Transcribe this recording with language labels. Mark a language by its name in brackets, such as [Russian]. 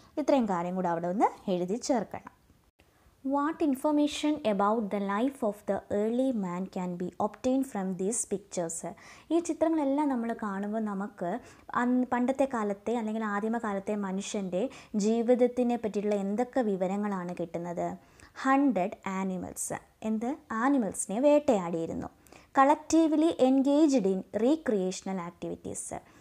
[Malayalam] ഇത്രയും കാര്യം കൂടെ അവിടെ ഒന്ന് എഴുതി ചേർക്കണം. [English] What information about the life of the early man can be obtained from these pictures? [Malayalam] ഈ ചിത്രങ്ങളെല്ലാം നമ്മൾ കാണുമ്പോൾ നമുക്ക് പണ്ടത്തെ കാലത്തെ അല്ലെങ്കിൽ ആദിമകാലത്തെ മനുഷ്യൻ്റെ ജീവിതത്തിനെ പറ്റിയുള്ള എന്തൊക്കെ വിവരങ്ങളാണ് കിട്ടുന്നത്? 100 animals, ആനിമൽസിനെ വേട്ടയാടിയിരുന്നു. [English] Collectively engaged in recreational activities.